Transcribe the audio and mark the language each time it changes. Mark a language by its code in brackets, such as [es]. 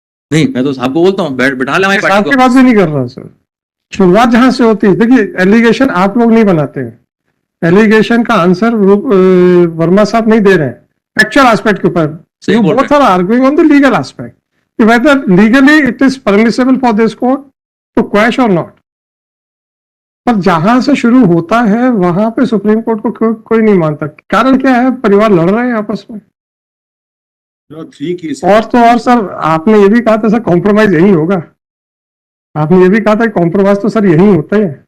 [hi] नहीं, मैं तो साहब को बोलता हूँ बैठा ले. आपकी बात भी नहीं कर रहा सर. शुरुआत जहां से होती है, देखिए एलिगेशन आप लोग नहीं बनाते हैं. एलिगेशन का आंसर वर्मा साहब नहीं दे रहे हैं एक्चुअल एस्पेक्ट के ऊपर. [en] You both are arguing on the legal aspect. Whether legally it is permissible for this court to quash or not. [hi] पर जहां से शुरू होता है वहां पे सुप्रीम कोर्ट को कोई नहीं मानता. कारण क्या है? परिवार लड़ रहे हैं आपस में. और तो और सर, आपने ये भी कहा था सर कॉम्प्रोमाइज यही होगा. आपने ये भी कहा था कॉम्प्रोमाइज तो सर यही होता है.